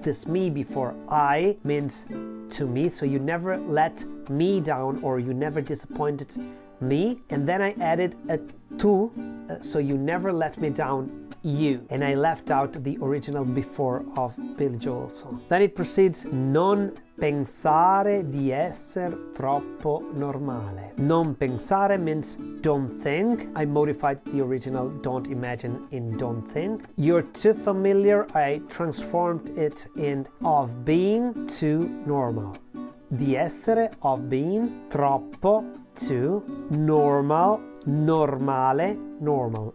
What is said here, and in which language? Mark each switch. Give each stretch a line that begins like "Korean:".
English: This me before I means to me, so you never let me down or you never disappointed me. And then I added a tu, so you never let me down, you. And I left out the original before of Billy Joel's song. Then it proceeds,
Italian: non pensare di esser troppo normale. Non pensare
English: means don't think. I modified the original don't imagine in don't think. You're too familiar. I transformed it in of being too normal. Di essere, of being, troppo, too, normal, normale, normal.